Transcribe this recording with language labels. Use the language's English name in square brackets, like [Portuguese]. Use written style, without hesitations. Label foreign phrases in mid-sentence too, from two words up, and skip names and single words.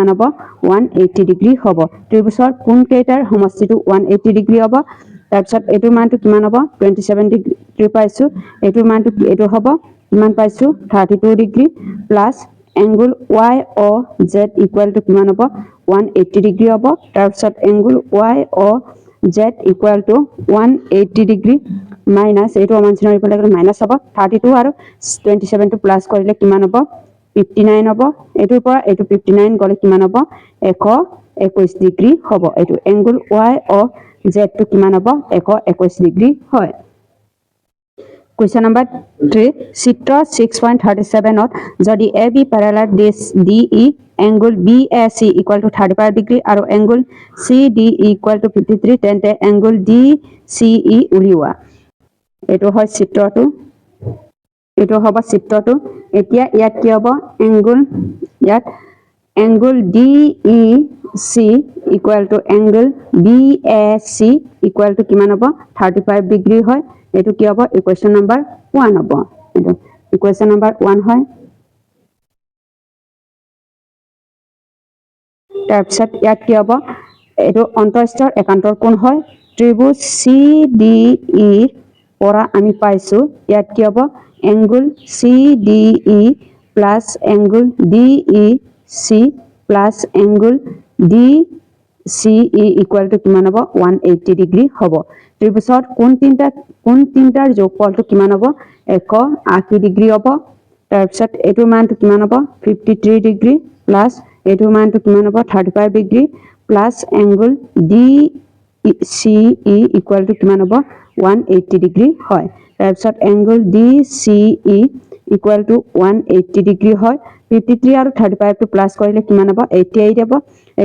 [Assamese] হ'ব 180 ডিগ্ৰী হ'ব ত্ৰিভুজৰ কোন কেইটাৰ সমষ্টিটো 180 ডিগ্ৰী হ'ব তাৰপিছত এটোৰ মানটো কিমান হ'ব 27 ডিগ্ৰী পাইছো এটোৰ মানটো এটো হ'ব কিমান পাইছো 32 ডিগ্ৰী [English] plus angle YOZ equal to [Assamese] কিমান হ'ব 180 ডিগ্ৰী হ'ব তাৰপিছত [English] angle YOZ equal to [Assamese] 180 ডিগ্ৰী minus এটো অমানচিনৰ ইফালে গলে মাইনাস হ'ব 32 আৰু 27 টো প্লাস কৰিলে কিমান হ'ব 59 হ'ব এটোৰ পৰা এটো 59 গলে কিমান হ'ব 121 ডিগ্ৰী হ'ব এটো [English] angle YOZ [Assamese] টো কিমান হ'ব 121 ডিগ্ৰী হয় [English] Question number 3 [Assamese] চিত্ৰ 6.37 ত যদি [English] AB parallel DE angle BAC equal to 35 degree [Assamese] আৰু [English] angle CDE equal to [Assamese] 53 তেন্তে [English] angle DCE [Assamese] উলিওৱা এটো হয় চিত্ৰটো এটো হ'ব চিত্ৰটো এতিয়া ইয়াত কি হ'ব [English] angle DEC equal to [Assamese] angle BAC equal to কিমান হ'ব 35 ডিগ্ৰী হয় এটো কি হ'ব ইকুৱেশ্যন নম্বৰ 1 হ'ব এটো ইকুৱেশ্যন নম্বৰ 1 হয় তাৰপিছত ইয়াত কি হ'ব এটো অন্তঃস্থৰ একান্তৰ কোণ হয় ত্ৰিভুজ CDE পৰা আমি পাইছো ইয়াত কি হ'ব [English] angle CDE plus angle [Assamese] DEC plus angle [English] DCE equal to [Assamese] কিমান হ'ব 180 ডিগ্ৰী হ'ব ত্ৰিভুজৰ কোন তিনটাৰ যোগফলটো কিমান হ'ব 180 ডিগ্ৰী হ'ব তাৰপিছত এটোৰ মানটো কিমান হ'ব 53 ডিগ্ৰী প্লাস এটোৰ মানটো কিমান হ'ব 35 ডিগ্ৰী [English] plus angle DCE equal to [Assamese] কিমান হ'ব 180 ডিগ্ৰী হয় তাৰপিছত [English] angle DCE equal to [Assamese] 180 ডিগ্ৰী হয় 53 আৰু 35 টো প্লাস কৰিলে কিমান হ'ব 88 হ'ব এটো